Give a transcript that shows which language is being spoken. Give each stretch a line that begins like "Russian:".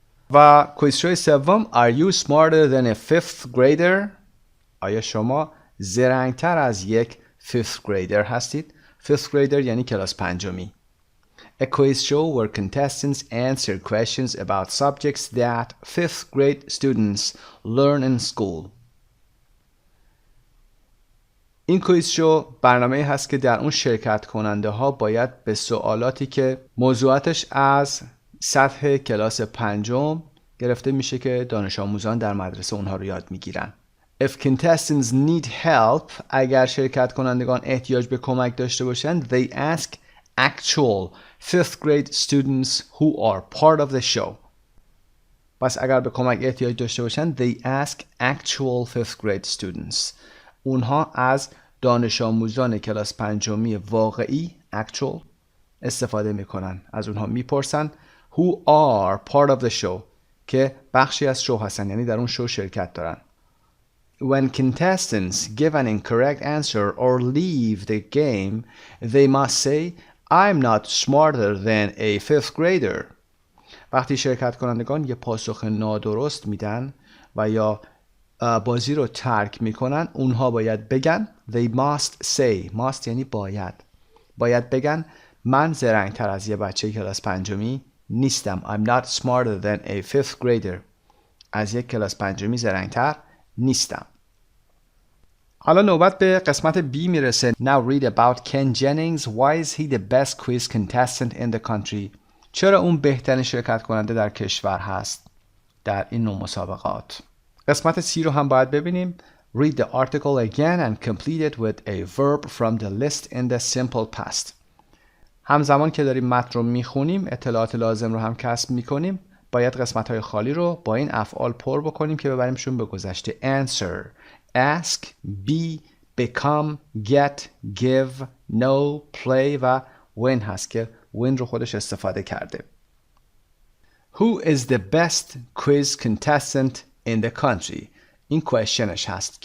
Persian: و کویز شوی سوم.
English: Are you smarter than a 5th grader؟
Persian: آیا شما زرنگتر از یک 5th grader هستید؟ 5th grader یعنی کلاس پنجمی.
English: A quiz show where contestants answer questions about subjects that 5th grade students learn in school.
Persian: این کویز شو برنامه‌ای هست که در اون شرکت کننده ها باید به سوالاتی که موضوعاتش از سطح کلاس پنجم گرفته میشه که دانش آموزان در مدرسه اونها رو یاد میگیرن.
English: If contestants need help،
Persian: اگر شرکت کنندگان احتیاج به کمک داشته باشند،
English: they ask actual 5th grade students who are part of the show.
Persian: پس اگر به کمک احتیاج داشته باشند
English: they ask actual 5th grade students.
Persian: اونها از دانش آموزان کلاس پنجمی واقعی actual استفاده میکنن، از اونها میپرسن
English: who are part of the show،
Persian: که بخشی از شو هستن، یعنی در اون شو شرکت دارن.
English: When contestants give an incorrect answer or leave the game, they must say, I'm not smarter than a 5th grader.
Persian: وقتی شرکت کنندگان یه پاسخ نادرست میدن و یا بازی رو ترک میکنن، اونها باید بگن
English: they must say.
Persian: must یعنی باید بگن من زرنگتر از یه بچه کلاس پنجمی نیستم.
English: I'm not smarter than a 5th grader.
Persian: از یک کلاس پنجمی زرنگتر نیستم. حالا نوبت به قسمت B میرسه.
English: Now read about Ken Jennings. Why is he the best quiz contestant in the country؟
Persian: چرا اون بهترین شرکت کننده در کشور هست در این نوع مسابقات؟ قسمت C رو هم باید ببینیم.
English: Read the article again and complete it with a verb from the list in the simple past.
Persian: همزمان که داریم متن رو میخونیم، اطلاعات لازم رو هم کسب میکنیم. باید قسمت‌های خالی رو با این افعال پر بکنیم که ببریمشون به گذشته.
English: Answer، ask، be، become، get، give، know، play و win
Persian: هست که win رو خودش استفاده کرده.
English: Who is the best quiz contestant in the country؟
Persian: این questionش هست.